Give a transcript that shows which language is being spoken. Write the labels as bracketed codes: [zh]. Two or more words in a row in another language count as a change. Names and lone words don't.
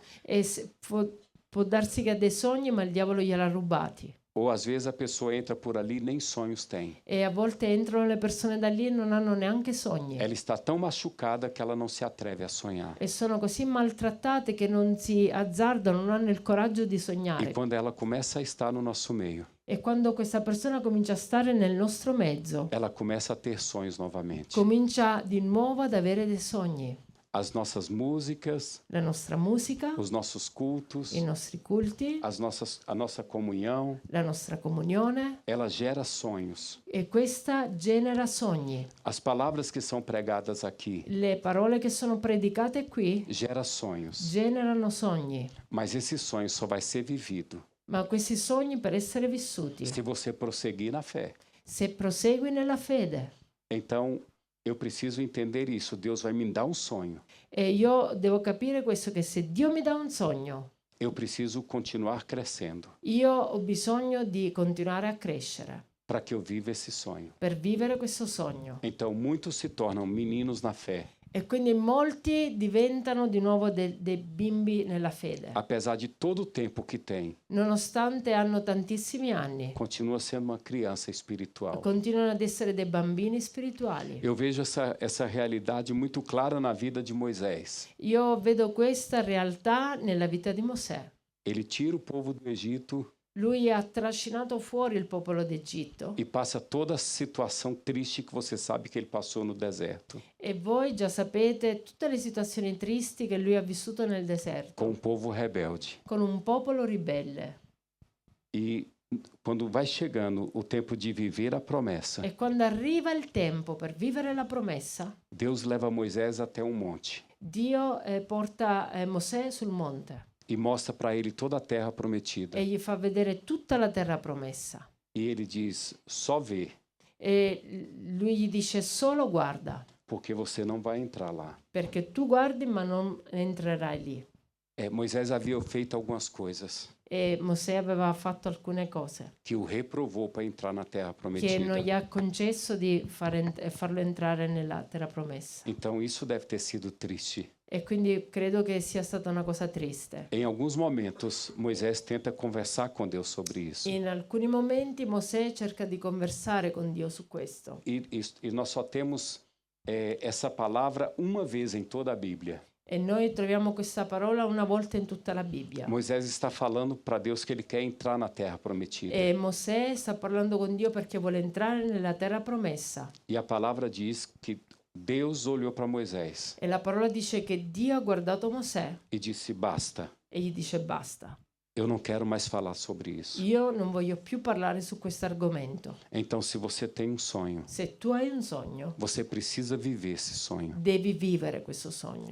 [it] E può darsi che ha dei sogni, ma il diavolo gliel'ha rubati. [pt] Ou às vezes a pessoa entra por ali e nem sonhos tem. [it] E a volte entrano le persone da lì e non hanno neanche sogni. [pt] Ela está tão machucada que ela não se atreve a sonhar. [it] E sono così maltrattate che non si azzardano, non hanno il coraggio di [pt] E [it] sognare. [pt] quando ela começa a estar no nosso meio, [it] E quando questa persona comincia a stare nel nostro mezzo, [pt] ela começa a ter sonhos novamente. [it] comincia di nuovo ad avere dei sogni. [pt] As nossas músicas, [it] La nostra musica, [pt] os nossos cultos, [it] i nostri culti, [pt] a nossa comunhão, [it] la nostra comunione, [pt] ela gera sonhos. [it] e questa genera sogni. [pt] As palavras que são pregadas aqui [it] Le parole che sono predicate qui [pt] gera sonhos, [it] generano sogni, [pt] mas esse sonho só vai ser vivido [it] ma questi sogni per essere vissuti, [pt] se você prosseguir na fé. [it] se prosegui nella fede. [pt] Então, eu preciso entender isso. Deus vai me dar um sonho. [it] E io devo capire questo, che se Dio mi dà un sogno, [pt] Eu preciso continuar crescendo [it] io ho bisogno di continuare a crescere [pt] para que eu viva esse sonho. [it] per vivere questo sogno. [pt] Então, muitos se tornam meninos na fé, [it] E quindi molti diventano di nuovo dei bimbi nella fede. [pt] apesar de todo o tempo que tem, [it] Nonostante hanno tantissimi anni, [pt] continua sendo uma criança espiritual. [it] continuano ad essere dei bambini spirituali. [pt] Eu vejo essa realidade muito clara na vida de Moisés. [it] Io vedo questa realtà nella vita di Mosè. [pt] Ele tira o povo do Egito [it] Lui ha trascinato fuori il popolo d'Egitto [pt] e passa toda a situação triste que você sabe que ele passou no deserto, [it] e voi già sapete tutte le situazioni tristi che lui ha vissuto nel deserto, [pt] com um povo rebelde. [it] con un popolo ribelle. [pt] E quando vai chegando o tempo de viver a promessa, [it] E quando arriva il tempo per vivere la promessa, [pt] Deus leva Moisés até um monte [it] Dio porta Mosè sul monte [pt] e mostra para ele toda a terra prometida. [it] e gli fa vedere tutta la terra promessa. [pt] E ele diz: só vê, [it] E lui gli dice solo guarda, [pt] porque você não vai entrar lá. [it] perché tu guardi ma non entrerai lì. [pt] Moisés havia feito algumas coisas [it] E Mosè aveva fatto alcune cose [pt] que o reprovou para entrar na terra [it] che non [pt] prometida. [it] gli ha concesso di farlo entrare nella terra promessa. [pt] Então isso deve ter sido triste. [it] E quindi credo che sia stata una cosa triste. [pt] Em alguns momentos, Moisés tenta conversar com Deus sobre isso. [it] In alcuni momenti Mosè cerca di conversare con Dio su questo. [pt] E nós só temos essa palavra uma vez em toda a Bíblia. [it] E noi troviamo questa parola una volta in tutta la Bibbia. [pt] Moisés está falando para Deus que ele quer entrar na terra prometida. [it] E Mosè sta parlando con Dio perché vuole entrare nella terra promessa. [pt] E a palavra diz que Deus olhou para Moisés [it] E la parola dice che Dio ha guardato Mosè [pt] e disse: basta, [it] e gli dice basta. [pt] eu não quero mais falar sobre isso. [it] Io non voglio più parlare su questo argomento. [pt] Então, se você tem um sonho, [it] Se tu hai un sogno, [pt] você precisa viver esse sonho. [it] devi vivere questo sogno.